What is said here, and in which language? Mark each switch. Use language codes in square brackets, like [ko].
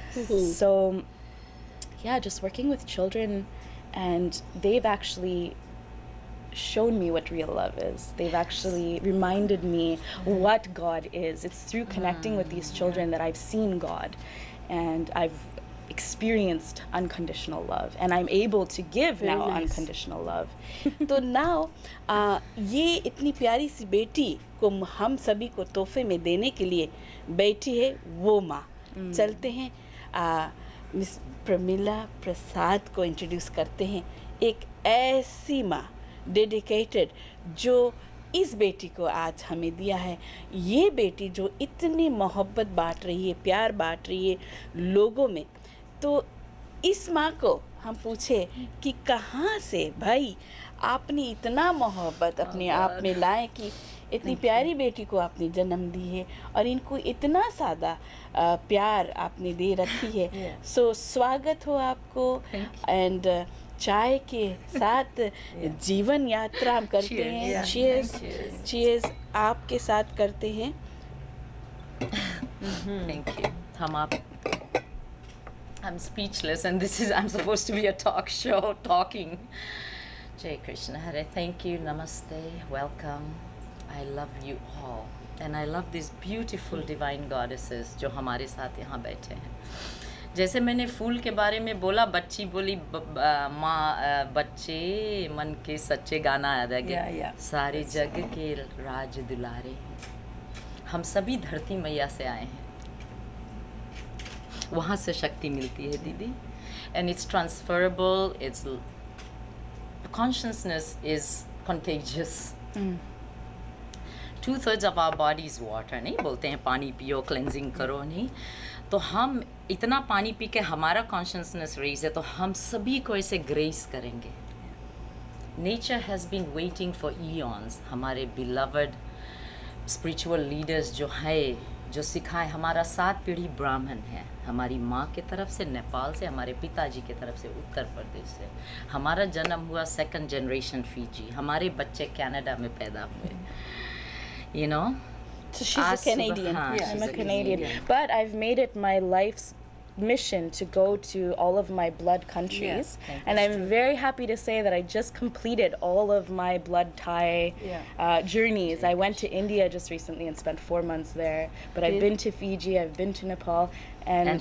[en] So, yeah, just working with children, and they've actually shown me what real love is. They've actually reminded me what God is. It's through connecting with these children that I've seen God, and I've experienced unconditional love, and I'm able to give Very now nice. unconditional love. [hi] तो now ये इतनी प्यारी सी बेटी को हम सभी को तोहफे में देने के लिए बैठी है वो माँ. चलते हैं मिस प्रमिला प्रसाद को इंट्रोड्यूस करते हैं. एक ऐसी माँ डेडिकेटेड जो इस बेटी को आज हमें दिया है. ये बेटी जो इतनी मोहब्बत बांट रही है, प्यार बांट रही है लोगों में. तो इस माँ को हम पूछे कि कहाँ से भाई आपने इतना मोहब्बत अपने आप में लाए कि इतनी प्यारी बेटी को आपने जन्म दी है और इनको इतना सादा प्यार आपने दे रखी है. सो स्वागत हो आपको. एंड चाय के साथ जीवन यात्रा हम करते हैं. चीयर्स आपके साथ करते हैं. [en] Thank you. I'm speechless, and I'm supposed to be a talk show talking. Jai Krishna Hare, thank you, namaste, welcome. I love you all, and I love these beautiful divine goddesses [hi] जो हमारे साथ यहाँ बैठे हैं. जैसे मैंने फूल के बारे में बोला, बच्ची बोली माँ बच्चे मन के सच्चे गाना याद है कि सारे जग के राज दुलारे हैं. हम सभी धरती मैया से आए हैं, वहाँ से शक्ति मिलती है दीदी. [en] And it's transferable. Its consciousness is contagious. 2/3 of our body is water. [hi] नहीं बोलते हैं पानी पियो, क्लेंजिंग करो, नहीं. तो हम इतना पानी पी के हमारा कॉन्शियसनेस रेज है, तो हम सभी को ऐसे ग्रेस करेंगे. [en] Nature has been waiting for eons. हमारे beloved spiritual leaders [hi] जो है, जो सिखाए. हमारा 7 पीढ़ी ब्राह्मण है, हमारी माँ के तरफ से नेपाल से, हमारे पिताजी के तरफ से उत्तर प्रदेश से. हमारा जन्म हुआ 2nd जनरेशन फीजी. हमारे बच्चे कनाडा में पैदा हुए. [en] You know? So she's a Canadian. I'm a Canadian. But I've made it my life's mission to go to all of my blood countries, and I'm very happy to say that I just completed all of my blood tie journeys. I went to India just recently and spent 4 months there, but I've been to Fiji, I've been to Nepal, and